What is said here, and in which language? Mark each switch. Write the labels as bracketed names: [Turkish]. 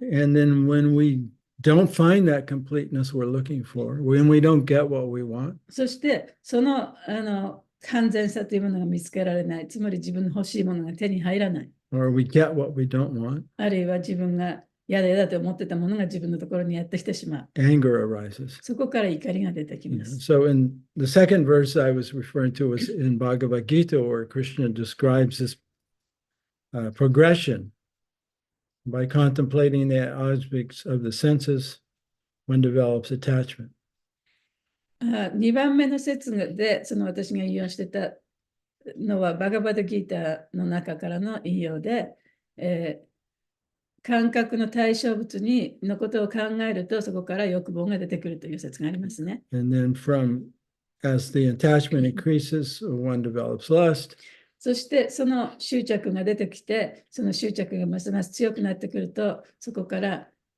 [English] And then when we don't find that completeness we're looking for, when we don't get what we want, [Japanese] そしてその完全さというものが見つけられない。つまり自分の欲しいものが手に入らない。 [English] or we get what we don't want, [Japanese] あるいは自分が嫌だ嫌だと思ってたものが自分のところにやってきてしまう。 [English] anger arises. [Japanese] そこから怒りが出てきます。 [English] So in the second verse I was referring to was in Bhagavad Gita, where Krishna describes this progression by contemplating the objects of the senses, one develops attachment. [Japanese] 2番目の説で、その私が引用してたのは、バガバドギーターの中からの引用で、感覚の対象物のことを考えると、そこから欲望が出てくるという説がありますね。 [English] And then as the attachment increases, one develops lust. [Japanese] そしてその執着が出てきて、その執着がますます強くなってくると、そこから、